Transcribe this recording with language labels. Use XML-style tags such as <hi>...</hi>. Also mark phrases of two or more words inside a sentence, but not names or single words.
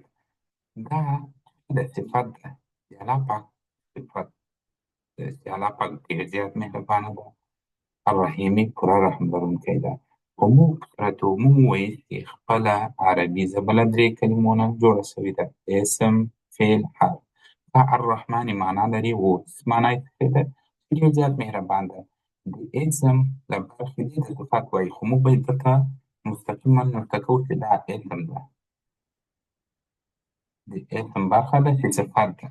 <ps>دا د صفت ده، د الله پاک صفت. چې الله پاک ډېر زیات مهربانه ده، الرحیمي پوره رحم لرونکی ده. خو موږ موږ وویل چې خپله عربي ژبه له درې کلمو نه جوړه شوې ده: اسم، فعل، حرف. دا الرحمن معنا لري، اوس معنا یې څه ده؟ چې ډېر زیات مهربان ده. د اسم له برخې دې ته صفت وایي، خو موږ باید دلته مستقیما ورته کوو چې دا اسم ده. د اسم برخه ده چې صفت ده.</ps>